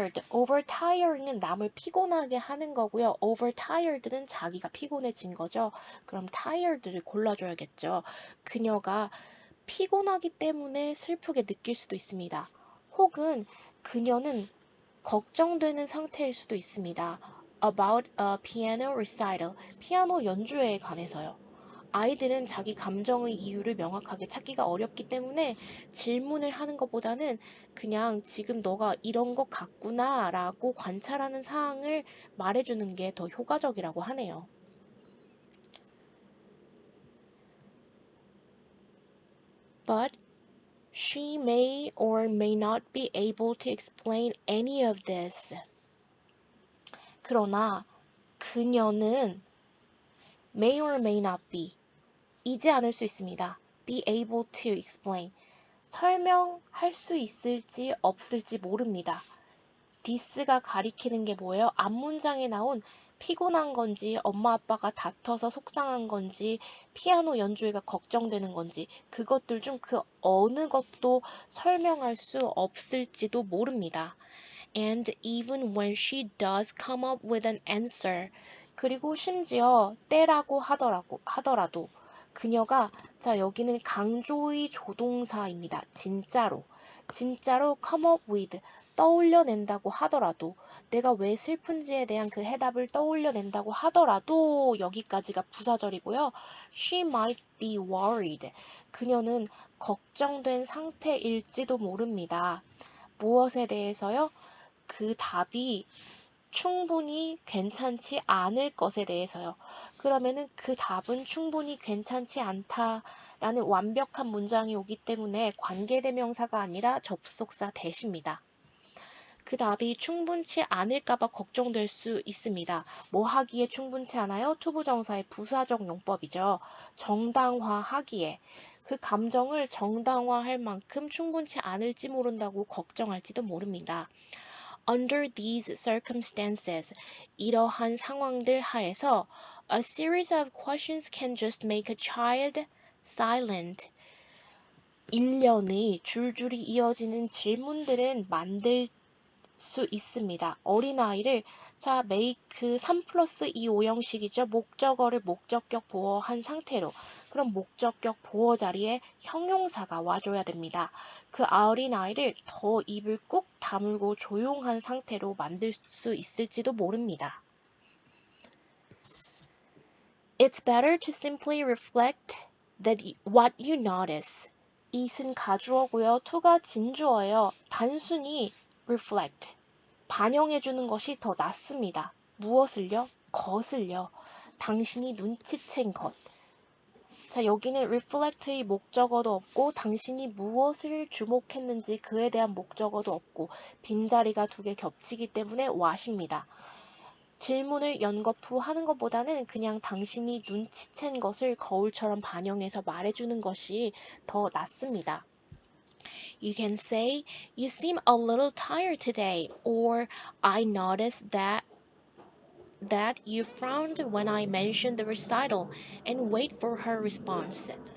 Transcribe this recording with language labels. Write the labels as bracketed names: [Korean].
[Korean] overtired는 남을 피곤하게 하는 거고요. overtired는 자기가 피곤해진 거죠. 그럼 tired를 골라줘야겠죠. 그녀가 피곤하기 때문에 슬프게 느낄 수도 있습니다. 혹은 그녀는 걱정되는 상태일 수도 있습니다. [English] about a piano recital, [Korean] 피아노 연주회에 관해서요. 아이들은 자기 감정의 이유를 명확하게 찾기가 어렵기 때문에 질문을 하는 것보다는 그냥 지금 너가 이런 것 같구나 라고 관찰하는 사항을 말해주는 게 더 효과적이라고 하네요. [English] But she may or may not be able to explain any of this. [Korean] 그러나 그녀는 [English] may or may not be [Korean] 이지 않을 수 있습니다. [English] be able to explain [Korean] 설명할 수 있을지 없을지 모릅니다. this가 가리키는 게 뭐예요? 앞문장에 나온 피곤한 건지 엄마 아빠가 다퉈서 속상한 건지 피아노 연주회가 걱정되는 건지 그것들 중 그 어느 것도 설명할 수 없을지도 모릅니다. [English] And even when she does come up with an answer [Korean] 그리고 심지어 때라고 하더라도 그녀가 자 여기는 강조의 조동사입니다. 진짜로 [English] come up with [Korean] 떠올려낸다고 하더라도 내가 왜 슬픈지에 대한 그 해답을 떠올려낸다고 하더라도 여기까지가 부사절이고요. [English] She might be worried. [Korean] 그녀는 걱정된 상태일지도 모릅니다. 무엇에 대해서요? 그 답이 충분히 괜찮지 않을 것에 대해서요. 그러면은 그 답은 충분히 괜찮지 않다라는 완벽한 문장이 오기 때문에 관계대명사가 아니라 접속사 대시입니다. 그 답이 충분치 않을까봐 걱정될 수 있습니다. 뭐 하기에 충분치 않아요? 투부정사의 부사적 용법이죠. 정당화하기에. 그 감정을 정당화할 만큼 충분치 않을지 모른다고 걱정할지도 모릅니다. [English] Under these circumstances, [Korean] 이러한 상황들 하에서 [English] a series of questions can just make a child silent. [Korean] 일련의 줄줄이 이어지는 질문들은 만들 수 있습니다. 어린아이를 자 make 3+2 오형식이죠. 목적어를 목적격 보어한 상태로 그럼 목적격 보어 자리에 형용사가 와줘야 됩니다. 그 어린아이를 더 입을 꾹 다물고 조용한 상태로 만들 수 있을지도 모릅니다. [English] It's better to simply reflect that what you notice. [Korean] it은 가주어고요. to가 진주어예요. 단순히 reflect. 반영해주는 것이 더 낫습니다. 무엇을요? 것을요. 당신이 눈치챈 것. 자, 여기는 reflect의 목적어도 없고 당신이 무엇을 주목했는지 그에 대한 목적어도 없고 빈자리가 두 개 겹치기 때문에 what입니다. 질문을 연거푸 하는 것보다는 그냥 당신이 눈치챈 것을 거울처럼 반영해서 말해주는 것이 더 낫습니다. [English] You can say, you seem a little tired today, or I noticed that you frowned when I mentioned the recital, and wait for her response.